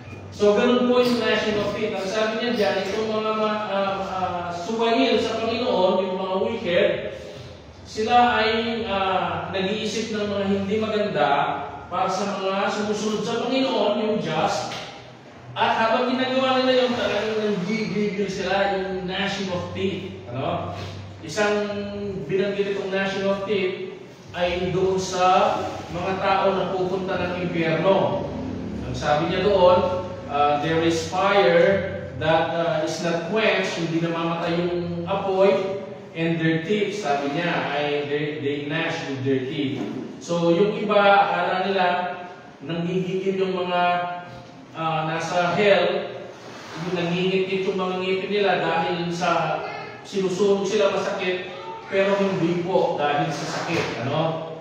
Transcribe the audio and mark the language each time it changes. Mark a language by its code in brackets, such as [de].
[tl] So, ganun po yung gnashing of teeth. Ang sabi niya dyan, itong mga suwahil sa Panginoon, yung mga wicked, sila ay nag-iisip ng mga hindi maganda para sa mga sumusunod sa Panginoon, yung just. At habang ginagawa nila yung talagang nanggigigil sila, yung gnashing of teeth. Ano? Isang binanggit itong gnashing of teeth ay doon sa mga tao na pupunta ng impyerno. Ang sabi niya doon, [en] there is fire that is not quenched, [tl] hindi namamatay yung apoy, [en] and their teeth, [tl] sabi niya, ay [en] they gnash with their teeth. [tl] So, yung iba, akala nila, nanggigigil yung mga nasa hell, yung nangingit yung mga ngipin nila dahil sa sinusunog sila masakit, pero hindi po dahil sa sakit, ano?